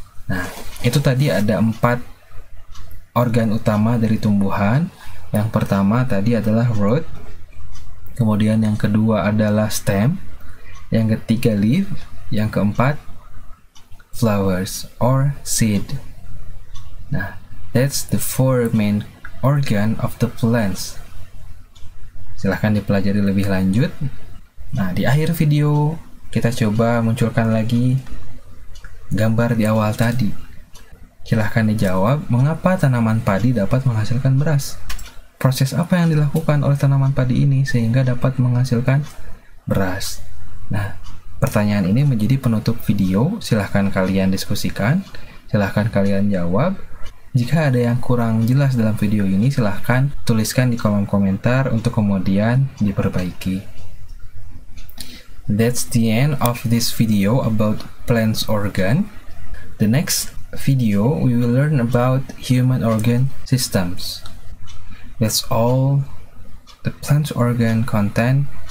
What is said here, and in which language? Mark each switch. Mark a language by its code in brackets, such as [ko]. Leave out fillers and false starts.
[id] Nah, itu tadi ada 4 organ utama dari tumbuhan. Yang pertama tadi adalah root, kemudian yang kedua adalah stem, yang ketiga leaf, yang keempat [en] flowers or seed. Nah, that's the 4 main organ of the plants. [id] Silahkan dipelajari lebih lanjut. Nah, di akhir video kita coba munculkan lagi gambar di awal tadi. Silahkan dijawab, mengapa tanaman padi dapat menghasilkan beras? Proses apa yang dilakukan oleh tanaman padi ini sehingga dapat menghasilkan beras? Nah, pertanyaan ini menjadi penutup video. Silahkan kalian diskusikan, silahkan kalian jawab. Jika ada yang kurang jelas dalam video ini, silahkan tuliskan di kolom komentar untuk kemudian diperbaiki. [en] That's the end of this video about plants organ. The next video we will learn about human organ systems. That's all the plant organ content.